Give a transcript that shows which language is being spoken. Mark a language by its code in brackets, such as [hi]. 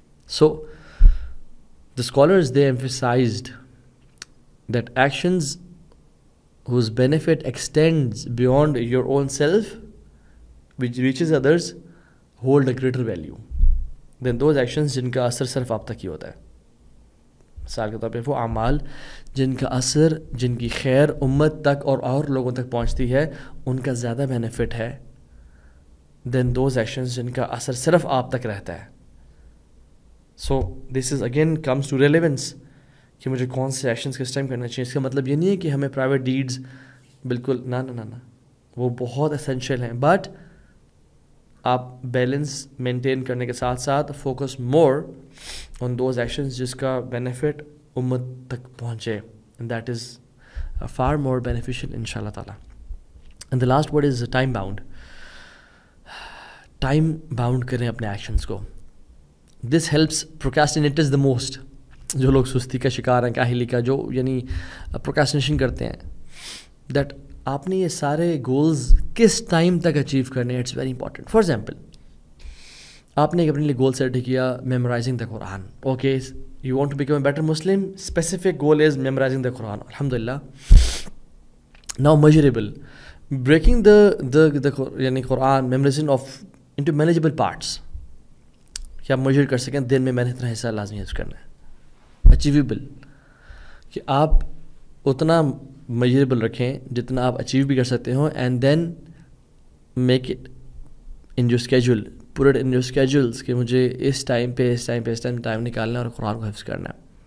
[en] So, the scholars, they emphasized that actions whose benefit extends beyond your own self, which reaches others, hold a greater value than those actions [ur] جن کا اثر صرف آپ تک ہی ہوتا ہے. مثال کے طور پہ وہ اعمال جن کا اثر, جن کی خیر امت تک اور لوگوں تک پہنچتی ہے, ان کا زیادہ بینیفٹ ہے [en] then those actions [ur] جن کا اثر صرف آپ تک رہتا ہے. [en] so this is again comes to relevance [ur] کہ مجھے کون سے ایکشنز کس ٹائم کرنا چاہیے. اس کا مطلب یہ نہیں ہے کہ ہمیں پرائیویٹ ڈیڈز بالکل نہ وہ بہت اسینشیل ہیں, بٹ آپ بیلنس مینٹین کرنے کے ساتھ ساتھ [en] focus more on those actions [ur] جس کا بینیفٹ امت تک پہنچے, [en] and that is for more beneficial [ur] ان شاء اللہ تعالیٰ. [en] And the last word is time bound. Time bound [ur] کریں اپنے ایکشنز کو. [en] This helps procrastinators the most. [ur] جو لوگ سستی کا شکار ہیں, کاہلی کا, جو یعنی پروکراسٹینیشن کرتے ہیں, دیٹ آپ نے یہ سارے گولز کس ٹائم تک اچیو کرنے ہیں, [en] It's very important. [ur] For example, آپ نے ایک اپنے لیے گول سیٹ کیا memorising the Quran. [en] Okay, you want to become a better Muslim, specific goal is memorising the Quran. [ar] الحمد للہ. [en] now measurable, breaking the یعنی قرآن memorizing of into manageable parts, [ur] کہ آپ میجر کر سکیں دن میں میں نے اتنا حصہ لازمی حفظ کرنا ہے. اچیویبل, کہ آپ اتنا میجریبل رکھیں جتنا آپ اچیو بھی کر سکتے ہوں, [en] and then make it in your schedule, put it in your schedules [ur] کہ مجھے اس ٹائم پہ ٹائم نکالنا ہے اور قرآن کو حفظ کرنا ہے.